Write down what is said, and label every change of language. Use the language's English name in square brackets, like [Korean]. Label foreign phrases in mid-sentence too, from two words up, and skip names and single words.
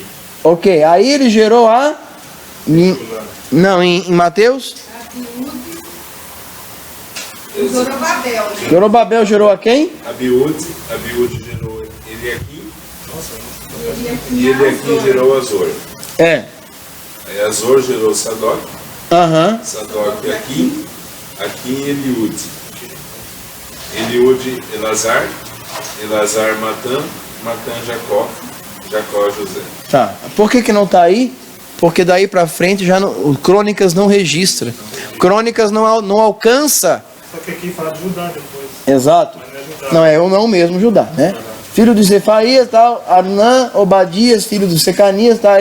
[Portuguese] Ok, aí ele gerou a... Não, em Mateus? Zorobabel, né? Zorobabel gerou a quem? Abiúde gerou Eliaquim. E Eliaquim gerou Azor. É. Aí Azor gerou Sadoc. Aham. Sadoc Aquim. Aquim Eliúde. Eliúde Elazar. Elazar Matã. Matã Jacó. Jacó José. Tá. Por que não tá aí? Porque daí pra frente já não, o Crônicas não registra. Crônicas não alcança. Só que aqui fala de Judá depois. Exato. Não, é o mesmo Judá, né? Filho de Zefaías, tal, Arnã, Obadias, filho de Secanias, tá?